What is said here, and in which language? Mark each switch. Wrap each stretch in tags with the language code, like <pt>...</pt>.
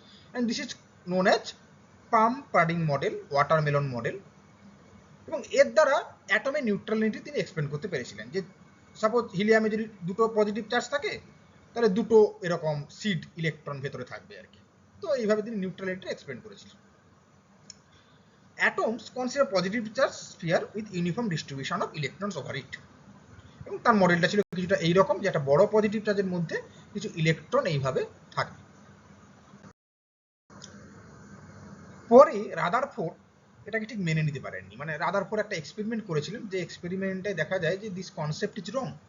<en>And this is known as plum pudding model, watermelon model.</en> <bn>এবং এর দ্বারা অ্যাটমের নিউট্রালিটি তিনি এক্সপ্লেন করতে পেরেছিলেন যে সাপোজ হিলিয়ামে যদি দুটো পজিটিভ চার্জ থাকে, তাহলে দুটো এরকম সিড ইলেকট্রন ভেতরে থাকবে আর কি। তো এইভাবে তিনি নিউট্রালিটি এক্সপ্লেন করেছিলেন।</bn> <en>Atoms consider positive charge sphere with uniform distribution of electrons over it.</en> <bn>এবং তার মডেলটা ছিল কিছুটা এইরকম, যে একটা বড় পজিটিভ চার্জের মধ্যে কিছু ইলেকট্রন এইভাবে থাকবে। পরে রাদারফোর্ড এটাকে ঠিক মেনে নিতে পারেননি। মানে রাদারফোর্ড একটা এক্সপেরিমেন্ট করেছিলেন, যে এক্সপেরিমেন্টে দেখা যায় যে</bn> <en>This concept is wrong.</en>